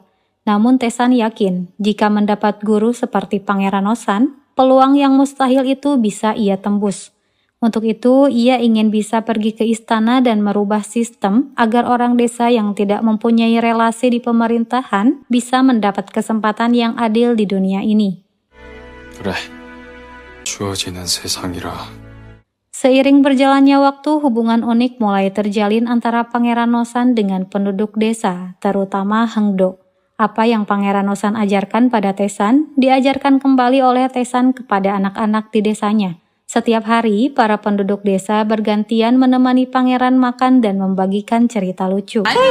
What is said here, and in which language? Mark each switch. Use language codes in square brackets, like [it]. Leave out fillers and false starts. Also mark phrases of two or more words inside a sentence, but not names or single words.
[id] Namun Tesan yakin, jika mendapat guru seperti Pangeran Nosan, peluang yang mustahil itu bisa ia tembus. Untuk itu, ia ingin bisa pergi ke istana dan merubah sistem agar orang desa yang tidak mempunyai relasi di pemerintahan bisa mendapat kesempatan yang adil di dunia ini. [ko] 그래, 주어지는 세상이라. [id] Seiring berjalannya waktu, hubungan unik mulai terjalin antara Pangeran Nosan dengan penduduk desa, terutama Hangdo. Apa yang Pangeran Nosan ajarkan pada Tesan, diajarkan kembali oleh Tesan kepada anak-anak di desanya. Setiap hari, para penduduk desa bergantian menemani pangeran makan dan membagikan cerita lucu.